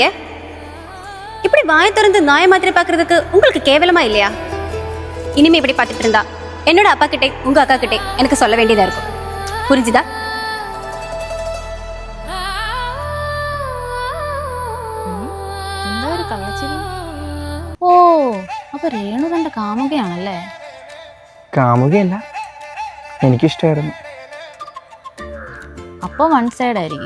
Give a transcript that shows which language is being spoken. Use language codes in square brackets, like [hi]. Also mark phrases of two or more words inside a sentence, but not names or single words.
[ta] இப்படி வாய் திறந்து நாய மாதிரி பார்க்கறதுக்கு உங்களுக்கு கேவலமா இல்லையா? இனிமே இப்படி பார்த்துட்டு இருந்தா என்னோட அப்பா கிட்டே உங்க அக்கா கிட்டே எனக்கு சொல்ல வேண்டியதா இருக்கும். புரிஞ்சுதா? [ml] എന്താ ഒരു കള്ളച്ചിരി? ഓ, അപ്പൊ രേണു തന്റെ കാമുകയാണല്ലേ? കാമുകയല്ല, എനിക്കിഷ്ടമായിരുന്നു. അപ്പോൾ [en] one side [ml] ആയിരിക്കും.